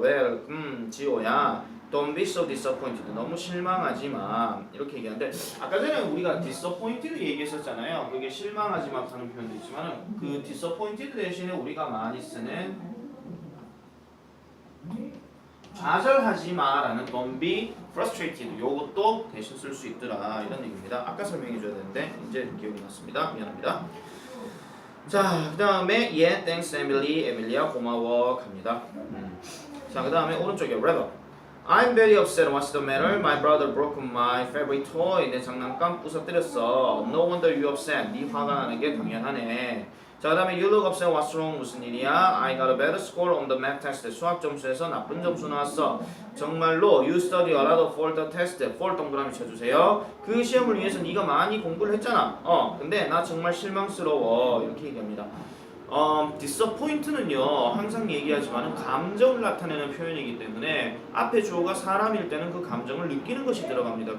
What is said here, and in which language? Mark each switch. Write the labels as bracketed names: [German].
[English] Well, 지호야, don't be so disappointed. [Korean] 너무 실망하지 마. 이렇게 얘기하는데 아까 전에 우리가 disappointed 얘기했었잖아요. 그게 실망하지 마 하는 표현도 있지만 그 disappointed 대신에 우리가 많이 쓰는 좌절하지 마라는 [English] don't be frustrated. [Korean] 요것도 대신 쓸 수 있더라 이런 얘기입니다. 아까 설명해 줘야 되는데 이제 기억이 났습니다. 미안합니다. 자, 그 다음에 [English] yeah, thanks Emily. [Korean] 에밀리야 고마워 갑니다. 자, 그 다음에 오른쪽에 wrap up. [English] I'm very upset. What's the matter? My brother broke my favorite toy. [Korean] 내 장난감 부서뜨렸어. [English] No wonder you upset. [Korean] 네 화가 나는 게 당연하네. 자, 그 다음에 [English] you look upset. What's wrong? [Korean] 무슨 일이야? [English] I got a bad score on the math test. [Korean] 수학 점수에서 나쁜 점수 나왔어. 정말로 [English] you study a lot for the test. [Korean] for 동그라미 쳐주세요. 그 시험을 위해서 네가 많이 공부를 했잖아. 근데 나 정말 실망스러워. 이렇게 얘기합니다. disappoint는요 항상 얘기하지만 감정을 나타내는 표현이기 때문에 앞에 주어가 사람일 때는 그 감정을 느끼는 것이 들어갑니다.